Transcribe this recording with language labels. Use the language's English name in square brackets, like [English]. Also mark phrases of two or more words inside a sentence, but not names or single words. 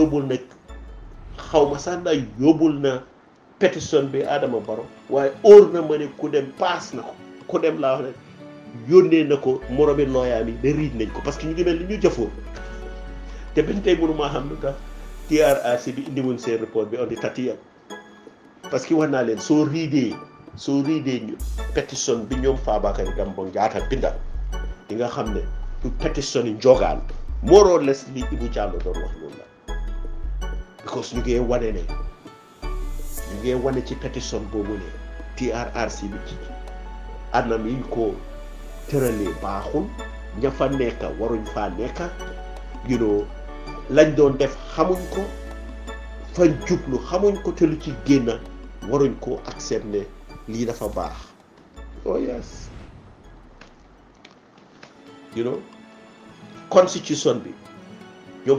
[Wolof] yóbbul na pétition bi Adama Barrow waaye óor na ma ne ku dem paas na ko ku dem laa wax ne yónnee na ko moromi looyaa mi ba riij nañ ko [French] parce que [Wolof] ñu ngi mel ni ñu jëfoon te bañ tey mënu maa xam lu tax TRRC bi indiwoon seen report bi [English] on the 30th [French] parce que [Wolof] wax naa leen soo riidee ñu pétition bi ñoom Fabakary Tombong Jatta bindal di nga xam ne du pétition yi njogaan [English] more or less [Wolof] li Ibu Jallow doon wax loolu la because ñu ngee wane ci pétition boobu ne TRRC bi ci anam yi ko tëralee baaxul ña fa nekk waruñ faa nekk lañ doon def xamuñ ko fañ jublu xamuñ ko te lu ci génn waruñ ko accept ne lii dafa baax [English] oh yes [Wolof] constitution bi ñoom